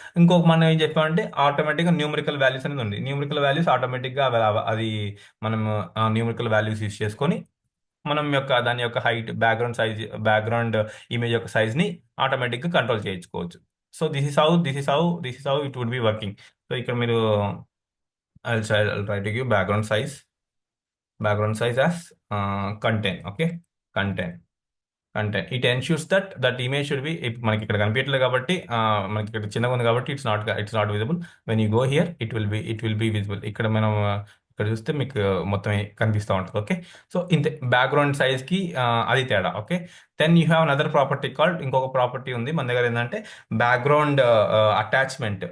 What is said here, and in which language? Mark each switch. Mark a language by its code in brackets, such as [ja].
[te] ఇంకొక మనం ఏం చెప్పామంటే ఆటోమేటిక్గా న్యూమరికల్ వాల్యూస్ అనేది ఉంది, న్యూమరికల్ వాల్యూస్ ఆటోమేటిక్గా అది మనం న్యూమరికల్ వాల్యూస్ యూస్ చేసుకొని మనం దాని యొక్క హైట్ బ్యాక్గ్రౌండ్ ఇమేజ్ యొక్క సైజ్ ని ఆటోమేటిక్గా కంట్రోల్ చేయించుకోవచ్చు. [en] So this is how it would be working. సో [te] ఇక్కడ మీరు [en] I'll try to give background size as content. Okay, content it ensures that image should be, [te] మనకి ఇక్కడ కనిపించట్లేదు కాబట్టి మనకి ఇక్కడ చిన్నగా ఉంది కాబట్టి [en] It's not visible. When you go here it will be visible. [te] ఇక్కడ మనం ఇక్కడ చూస్తే మీకు మొత్తం కనిపిస్తూ ఉంటుంది. ఓకే, సో ఇంతే బ్యాక్గ్రౌండ్ సైజ్ కి అది తేడా. Okay, [en] then you have another property called, [te] ఇంకొక ప్రాపర్టీ ఉంది మన దగ్గర ఏంటంటే బ్యాక్గ్రౌండ్ అటాచ్మెంట్.